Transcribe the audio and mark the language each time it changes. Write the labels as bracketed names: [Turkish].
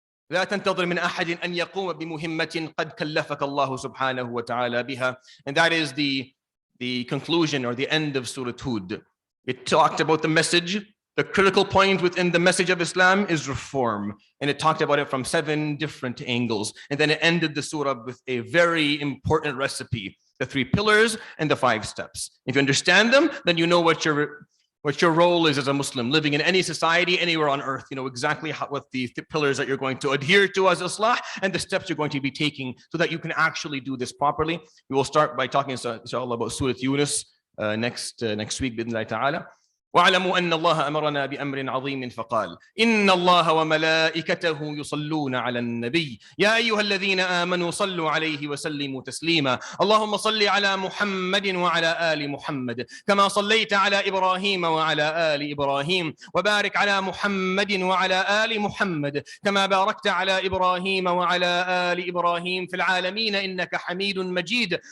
[Arabic] لا تنتظر من أحد أن يقوم بمهمة قد كلفك الله سبحانه وتعالى بها. [English] And that is the conclusion or the end of Surat Hud. It talked about the message. The critical point within the message of Islam is reform. And it talked about it from 7 different angles. And then it ended the surah with a very important recipe: the 3 pillars and the 5 steps. If you understand them, then you know what your role is as a Muslim living in any society, anywhere on earth. You know exactly what the pillars that you're going to adhere to as Islah and the steps you're going to be taking so that you can actually do this properly. We will start by talking, inshallah, about Surat Yunus next week, [Arabic] بإذن الله تعالى. واعلموا أن الله أمرنا بأمر عظيم فقال: إن الله وملائكته يصلون على النبي يا أيها الذين آمنوا صلوا عليه وسلموا تسليما. اللهم صل على محمد وعلى آل محمد كما صليت على إبراهيم وعلى آل إبراهيم، وبارك على محمد وعلى آل محمد كما باركت على إبراهيم وعلى آل إبراهيم في العالمين إنك حميد مجيد.